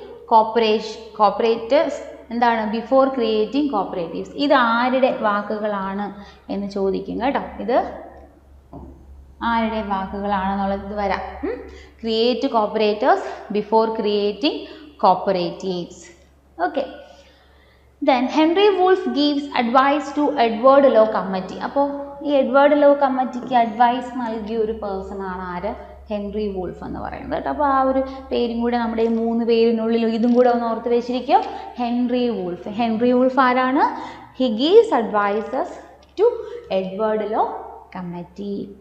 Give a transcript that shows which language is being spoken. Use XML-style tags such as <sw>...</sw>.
<en>Cooperators</en> <ml>എന്താണ്?</ml> <en>Before creating cooperatives.</en> <ml>ഇത് ആരുടെ വാക്കുകളാണ് എന്ന് ചോദിക്കും കേട്ടോ. ഇത് ആരുടെ വാക്കുകളാണെന്നുള്ളത് ഇത് വരാം.</ml> <en>Create cooperators before creating cooperatives. Okay. Then Henry Wolff gives advice to Edward Law Committee.</en> <ml>അപ്പോൾ ഈ എഡ്വേർഡ് ലോ കമ്മിറ്റിക്ക് അഡ്വൈസ് നൽകിയ ഒരു പേഴ്സൺ ആണ് ആര്? ഹെൻറി വൂൾഫ് എന്ന് പറയുന്നത് കേട്ടോ. അപ്പോൾ ആ ഒരു പേരും കൂടെ നമ്മുടെ ഈ 3 പേരിനുള്ളിൽ ഇതും കൂടെ ഒന്ന് ഓർത്ത് വെച്ചിരിക്കും. ഹെൻറി വൂൾഫ് ആരാണ്?</ml> <en>He gives advices to Edward Law Committee.</en>